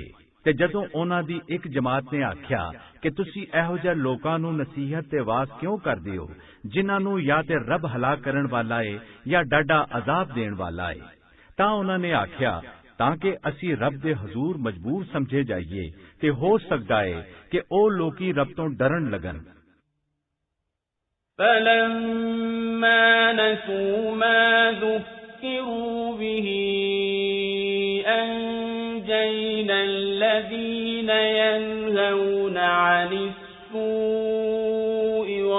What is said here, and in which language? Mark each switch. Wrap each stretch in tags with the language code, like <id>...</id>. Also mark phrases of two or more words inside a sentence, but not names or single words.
<pa>ਤੇ ਜਦੋਂ ਉਹਨਾਂ ਦੀ ਇੱਕ ਜਮਾਤ ਨੇ ਆਖਿਆ ਕਿ ਤੁਸੀਂ ਇਹੋ ਜਿਹੇ ਲੋਕਾਂ ਨੂੰ ਨਸੀਹਤ ਤੇ ਵਾਅਜ਼ ਕਿਉਂ ਕਰਦੇ ਹੋ ਜਿਨ੍ਹਾਂ ਨੂੰ ਜਾਂ ਤੇ ਰੱਬ ਹਲਾਕ ਕਰਨ ਵਾਲਾ ਏ ਜਾਂ ਡਾਢਾ ਅਜ਼ਾਬ ਦੇਣ ਵਾਲਾ ਏ, ਤਾਂ ਉਹਨਾਂ ਨੇ ਆਖਿਆ ਤਾਂ ਕਿ ਅਸੀਂ ਰੱਬ ਦੇ ਹਜ਼ੂਰ ਮਜਬੂਰ ਸਮਝੇ ਜਾਈਏ ਤੇ ਹੋ ਸਕਦਾ ਏ ਕਿ ਉਹ ਲੋਕੀ ਰੱਬ ਤੋਂ ਡਰਨ ਲੱਗਣ।</pa> <ar>فَلَمَّا نَسُوا مَا ذُكِّرُوا بِهِ أَنجَيْنَا الَّذِينَ يَنْهَوْنَ عَنِ السُّوءِ</ar>